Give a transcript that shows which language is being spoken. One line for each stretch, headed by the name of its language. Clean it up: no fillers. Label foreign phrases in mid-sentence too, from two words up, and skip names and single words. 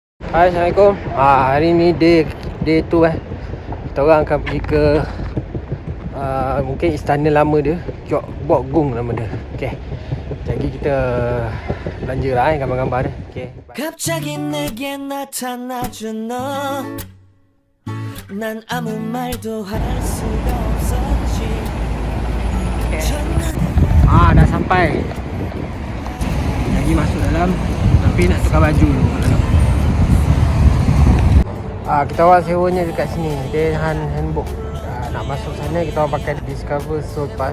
Malay: Hai, Assalamualaikum. Hari ni day tu kita orang akan pergi ke mungkin istana lama dia, Kiok Bok Gung nama dia. Okey. Jadi kita belanja lah gambar-gambar dia. Okey.
Korean: 갑자기 내게 나타나준 너. 난 아무 말도 할 수가 없었지.
Malay: Dah sampai. Lagi masuk dalam, tapi nak tukar baju dulu kat dalam. Kita orang sewanya dekat sini. Dia handbook. Nak masuk sana kita orang pakai Discover Soul Pass.